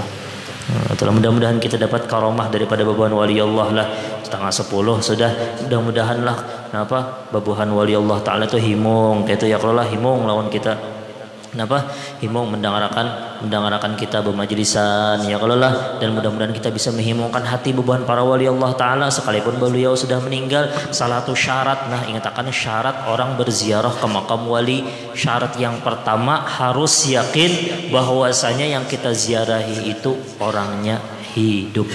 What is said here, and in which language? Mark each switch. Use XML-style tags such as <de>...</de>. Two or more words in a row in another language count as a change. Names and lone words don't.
<id>Nah, mudah-mudahan kita dapat karomah daripada babuhan wali Allah lah. 9:30 sudah, mudah-mudahan lah kenapa babuhan wali Allah Ta'ala itu himung kayak itu ya, kalau lah himung lawan kita kenapa himung mendengarkan kita bermajlisan ya kalau lah, dan mudah-mudahan kita bisa menghimungkan hati beban para wali Allah Ta'ala sekalipun beliau sudah meninggal. Salah satu syarat, nah ingatkan syarat orang berziarah ke makam wali, syarat yang pertama harus yakin bahwasanya yang kita ziarahi itu orangnya hidup.</id>